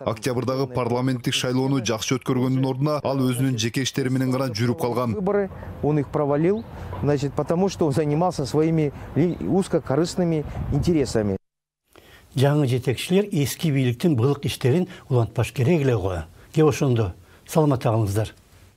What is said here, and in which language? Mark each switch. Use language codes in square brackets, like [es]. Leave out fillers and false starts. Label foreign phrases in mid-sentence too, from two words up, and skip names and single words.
[ky] Октябрдагы парламенттик шайлоону жакшы өткөргөндүн ордуна ал өзүнүн жеке иштери менен гана жүрүп калган. [ru] Выборы он их провалил, значит, потому что он занимался своими узкокорыстными интересами. [ky] Жаңы жетекчилер эски бийликтин былык иштерин улантпаш керек эле го. Кеп ошондо саламат калыңыздар.